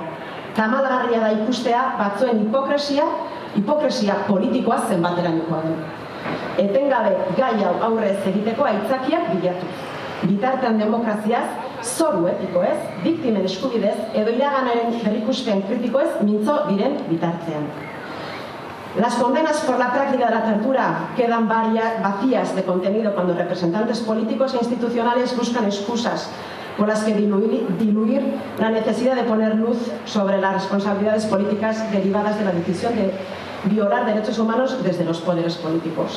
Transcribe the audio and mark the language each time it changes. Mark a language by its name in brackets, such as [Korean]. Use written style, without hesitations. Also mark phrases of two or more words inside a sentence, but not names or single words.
[Basque] Tamalgarria da ikustea batzuen hipokresia politikoa zenbaterainokoa du. Etengabe gai hau aurrez egiteko aitzakiak bilatu. Bitartean demokraziaz, zoru etikoez, biktimen eskubidez edo iraganaren berrikuspen kritikoez mintzo diren bitartean. [Spanish] Las condenas por la práctica de la tortura quedan vacías de contenido cuando representantes políticos e institucionales buscan excusas con las que diluir la necesidad de poner luz sobre las responsabilidades políticas derivadas de la decisión violar derechos humanos desde los poderes políticos.